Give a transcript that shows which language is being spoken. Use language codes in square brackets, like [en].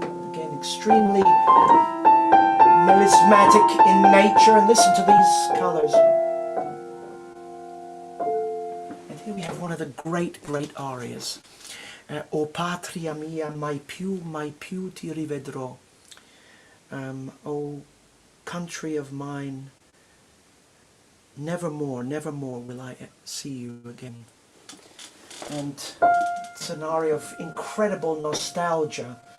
[en] Again, extremely melismatic in nature, and listen to these colours. And here we have one of the great arias. [it] O patria mia, mai più ti rivedrò. [en] O country of mine, never more will I see you again. And it's an aria of incredible nostalgia.